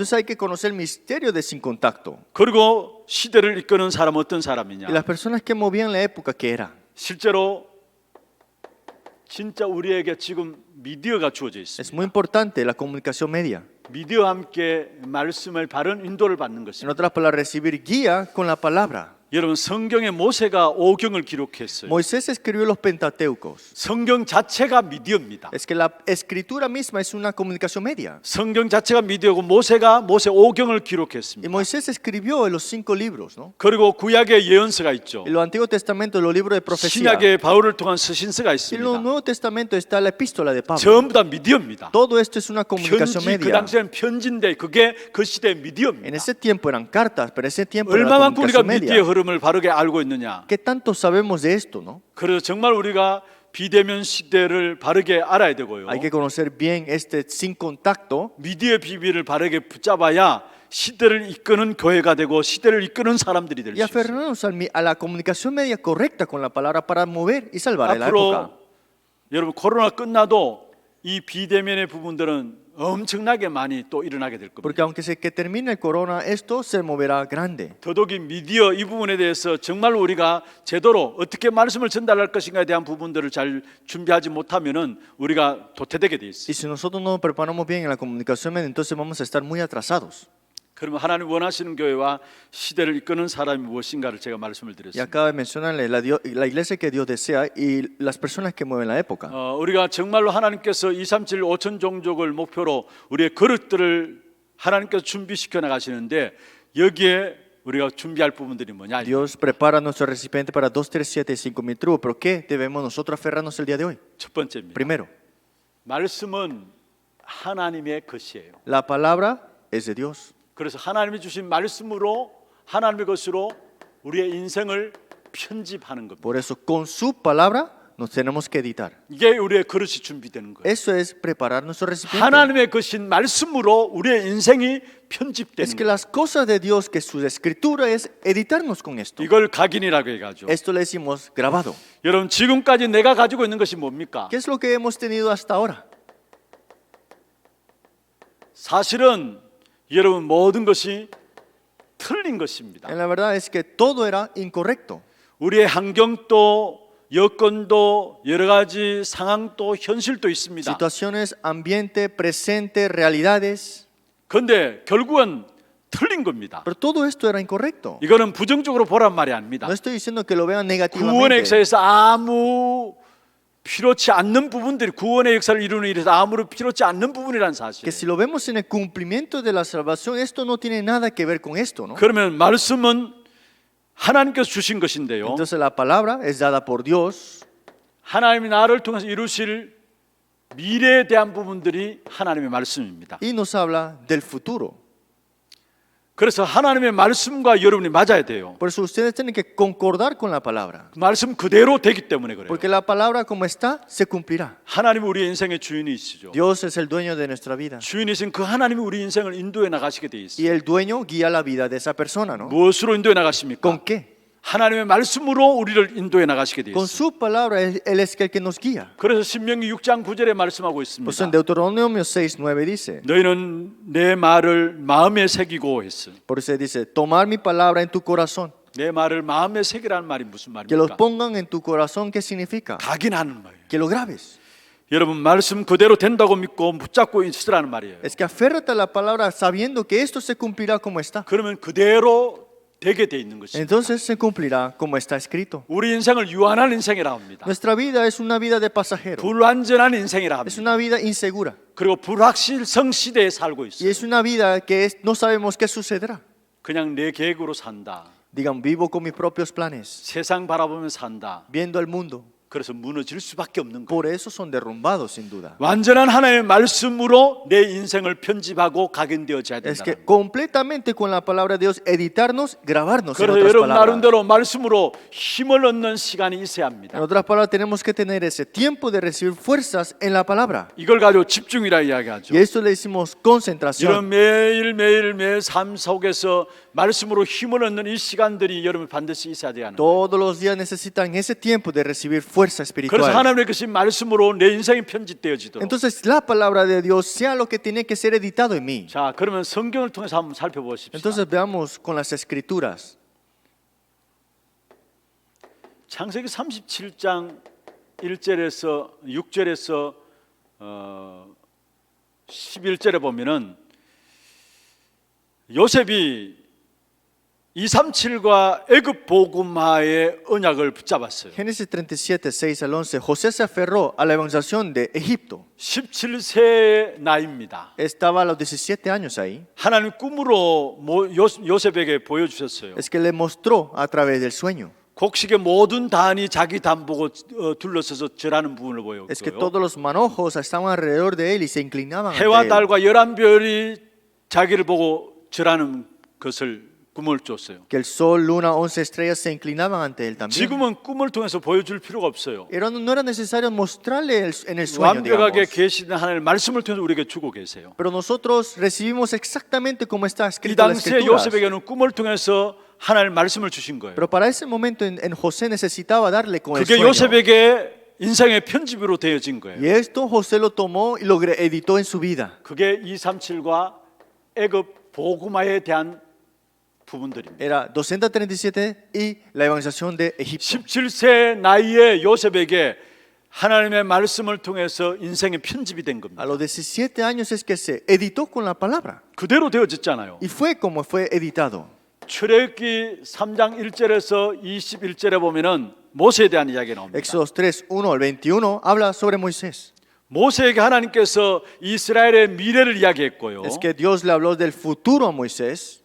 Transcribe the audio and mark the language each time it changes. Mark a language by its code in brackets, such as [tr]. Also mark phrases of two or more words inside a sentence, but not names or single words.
[es] Entonces hay que conocer el misterio de sin contacto. [ko] 그리고 시대를 이끄는 사람은 어떤 [es] Y [ko] 사람이냐. [es] las personas que movían la época, ¿qué eran? [ko] 실제로 진짜 우리에게 지금 미디어가 주어져 [es] Es [ko] 있습니다. [es] muy importante la comunicación media. [ko] 미디어와 함께 말씀을 바른 인도를 받는 [es] En [ko] 것입니다. [es] otras palabras, recibir guía con la palabra. [ko] 여러분 성경에 모세가 오경을 기록했어요. [es] Moisés escribió los Pentateucos. [ko] 성경 자체가 미디어입니다. [es] Es que la escritura misma es una comunicación media. [ko] 성경 자체가 미디어고 모세가 모세 오경을 [es] Y [ko] 기록했습니다. [es] Moisés escribió en los 5 libros, ¿no? [ko] 그리고 구약의 예언서가 있죠. [es] En el Antiguo Testamento, los libros de profecía. [ko] 신약의 바울을 통한 서신서가 [es] En el [ko] 있습니다. [es] Nuevo Testamento está la epístola de Pablo. [ko] 전부 다 미디어입니다. [es] Todo esto es una comunicación [ko] 편지 그 [es] media. [ko] 당시에는 편지인데 그게 그 시대의 [es] En [ko] 미디어입니다. [es] ese tiempo eran cartas, pero ese tiempo era la [ko] 얼마만큼 우리가 [es] comunicación [ko] 미디어의 [es] media. [ko] 흐름을 바르게 알고 있느냐. [es] ¿Qué tanto sabemos de esto, no? [ko] 그래서 정말 우리가 비대면 시대를 바르게 알아야 되고요. [es] Hay que conocer bien este sin contacto. [ko] 미디어의 비밀을 바르게 붙잡아야 시대를 이끄는 교회가 되고 시대를 이끄는 사람들이 될 [es] Y [ko] 수 있어요. [es] aferrarnos a la comunicación media correcta con la palabra para mover y salvar en la época. [ko] 앞으로 여러분 코로나 끝나도 이 비대면의 부분들은 엄청나게 많이 또 일어나게 될 겁니다. [es] Porque aunque que termine el corona, esto se moverá grande. [ko] 더더욱이 미디어 이 부분에 대해서 정말 우리가 제대로 어떻게 말씀을 전달할 것인가에 대한 부분들을 잘 준비하지 못하면은 우리가 도태되게 돼 [es] Y [ko] 있어요. [es] si nosotros no nos preparamos bien en la comunicación media, entonces vamos a estar muy atrasados. [ko] 그러면 하나님 원하시는 교회와 시대를 이끄는 사람이 무엇인가를 제가 말씀을 [es] Y [ko] 드렸습니다. [es] acaba de mencionarle la iglesia que Dios desea y las personas que mueven la época. [ko] 우리가 정말로 하나님께서 237 5천 종족을 목표로 우리의 그릇들을 하나님께서 준비시켜 나가시는데 여기에 우리가 준비할 부분들이 뭐냐? [es] Dios prepara nuestro recipiente para 2, 3, 7 y 5,000 tribus, pero ¿qué debemos nosotros aferrarnos el día de hoy? [ko] 첫 번째입니다. [es] Primero, [ko] 말씀은 하나님의 것이에요. [es] la palabra es de Dios. [ko] 그래서 하나님이 주신 말씀으로 하나님의 것으로 우리의 인생을 편집하는 겁니다. [es] Por eso, con su palabra nos tenemos que editar. [ko] 이게 우리의 그릇이 준비되는 거예요. [es] Eso es preparar nuestro recipiente. [ko] 하나님의 것인 말씀으로 우리의 인생이 편집되는 [es] Es que [ko] 거예요. [es] las cosas de Dios, que su escritura es editarnos con esto. [ko] 이걸 각인이라고 해가지고. [es] Esto le decimos grabado. [ko] 여러분 지금까지 내가 가지고 있는 것이 뭡니까? [es] ¿Qué es lo que hemos tenido hasta ahora? [ko] 사실은 여러분 모든 것이 틀린 것입니다. [es] En la verdad es que todo era incorrecto. [ko] 우리의 환경도 여건도 여러 가지 상황도 현실도 있습니다. [es] Situaciones, ambiente, presente, realidades. [ko] 그런데 결국은 틀린 겁니다. [es] Pero todo esto era incorrecto. [ko] 이거는 부정적으로 보란 말이 아닙니다. [es] No estoy diciendo que lo vean [ko] 구원의 [es] negativamente. [ko] 역사에서 아무 필요치 않는 부분들이 구원의 역사를 이루는 일에서 아무런 필요치 않는 부분이라는 사실. [es] Que si lo vemos en el cumplimiento de la salvación, esto no tiene nada que ver con esto, ¿no? [ko] 그러면 말씀은 하나님께서 주신 것인데요. [es] Entonces la palabra es dada por Dios. [ko] 하나님이 나를 통해서 이루실 미래에 대한 부분들이 하나님의 말씀입니다. [es] Y nos habla del futuro. [ko] 그래서 하나님의 말씀과 여러분이 맞아야 돼요. [es] Por eso ustedes tienen que concordar con la palabra. [ko] 그 말씀 그대로 되기 때문에 그래요. [es] Porque la palabra como está, se cumplirá. [ko] 하나님은 우리의 인생의 주인이시죠. [es] Dios es el dueño de nuestra vida. [ko] 주인이신 그 하나님이 우리 인생을 인도해 나가시게 돼 있어요. [es] Y el dueño guía la vida de esa persona, ¿no? [ko] 무엇으로 인도해 나가십니까? [es] ¿Con qué? [ko] 하나님의 말씀으로 우리를 인도해 나가시게 돼 [es] Con [ko] 있어요. [es] su palabra, Él es el que nos guía. [ko] 그래서 신명기 6장 9절에 말씀하고 [es] Pues en [ko] 있습니다. [es] Deuteronomio 6:9 dice, [ko] 너희는 내 말을 마음에 새기고 했어. [es] por eso dice, tomar mi palabra en tu corazón, [ko] 내 말을 마음에 새기라는 말이 무슨 [es] que los [ko] 말입니까? [es] pongan en tu corazón, ¿qué significa? [ko] 각인하는 말이에요. [es] Que lo grabes. [ko] 여러분 말씀 그대로 된다고 믿고 붙잡고 있으라는 말이에요. [es] Es que aférrate a la palabra sabiendo que esto se cumplirá como está. [ko] 그러면 그대로 되게 돼 있는 것입니다. [es] Entonces se cumplirá como está escrito. [ko] 우리 인생을 유한한 인생이라 합니다. [es] Nuestra vida es una vida de pasajero. [ko] 불완전한 인생이라 [es] Es [ko] 합니다. [es] una vida insegura. [ko] 그리고 불확실성 시대에 살고 [es] Y [ko] 있어요. [es] es una vida que no sabemos qué sucederá. [ko] 그냥 내 계획으로 산다. [es] Digan, vivo con mis propios planes, [ko] 세상 바라보며 산다. [es] viendo el mundo. [ko] 그래서 무너질 수밖에 없는 거예요. [es] Por eso son derrumbados, sin duda. [ko] 완전한 하나님의 말씀으로 내 인생을 편집하고 각인되어져야 [es] Es [ko] 된다. [es] que completamente con la palabra de Dios, editarnos, grabarnos. En [ko] 그래서 [es] otras [ko] 여러분 [es] palabras, [ko] 나름대로 말씀으로 힘을 얻는 시간이 있어야 [es] en [ko] 합니다. [es] otras palabras, tenemos que tener ese tiempo de recibir fuerzas en la palabra. [ko] 이걸 가지고 집중이라 이야기하죠. [es] Y esto le decimos [ko] 이런 [es] concentración. [ko] 매일 삶 속에서 말씀으로 힘을 얻는 이 시간들이 여러분 반드시 있어야 돼요. [es] Todos los días necesitan ese tiempo de recibir fuerza [ko] 그래서 [es] espiritual. [ko] 하나님의 그 말씀으로 내 인생이 편집되어지도록. [es] Entonces la palabra de Dios sea lo que tiene que ser editado en mí. [ko] 자, 그러면 성경을 통해서 한번 살펴보십시오. [es] Entonces veamos con las escrituras. [ko] 창세기 37장 1절에서 6절에서 11절에 보면은 요셉이 237과 애굽 복음화의 언약을 붙잡았어요. [es] Génesis 37, 6 al 11. José se aferró a la evangelización de Egipto. [ko] 17세의 나이입니다. [es] Estaba a los 17 años ahí. [ko] 하나님 꿈으로 요셉에게 보여주셨어요. [es] Es que le mostró a través del sueño. [ko] 곡식의 모든 단이 자기 단 보고 둘러서서 절하는 부분을 [es] Es que [ko] 보였고요. [es] todos los manojos estaban alrededor de él y se inclinaban ante [ko] 해와 [es] él. [ko] 달과 11별이 자기를 보고 절하는 것을 꿈을 줬어요. [es] Que el sol, luna, 11 estrellas se inclinaban ante él también. [ko] 지금은 꿈을 통해서 보여줄 필요가 없어요. [es] No era necesario mostrarle en el sueño, [ko] 완벽하게 [es] digamos. [ko] 계시는 하나님의 말씀을 통해서 우리에게 주고 계세요. [es] Pero nosotros recibimos exactamente como está [ko] 이 [es] escrito en las [ko] 당시에 [es] escrituras. [ko] 요셉에게는 꿈을 통해서 하나님의 말씀을 주신 거예요. [es] Pero para ese momento en José necesitaba darle con el [ko] 그게 [es] sueño. [ko] 요셉에게 인생의 편집으로 되어진 거예요. [es] Y esto José lo tomó y lo editó en su vida. [ko] 그게 237과 애굽 복음화에 대한 부분들입니다. [es] Era 237 y la evangelización de Egipto. [ko] 17세 나이에 요셉에게 하나님의 말씀을 통해서 인생의 편집이 된 [es] A [ko] 겁니다. [es] los 17 años es que se editó con la palabra. [ko] 그대로 되어졌잖아요. [es] Y fue como fue editado. [ko] 출애굽기 3장 1절에서 21절에 보면은 모세에 대한 이야기가 나옵니다. [es] Éxodo 3, 1 al 21 habla sobre Moisés. [ko] 모세에게 하나님께서 이스라엘의 미래를 이야기했고요. [es] Es que Dios le habló del futuro a Moisés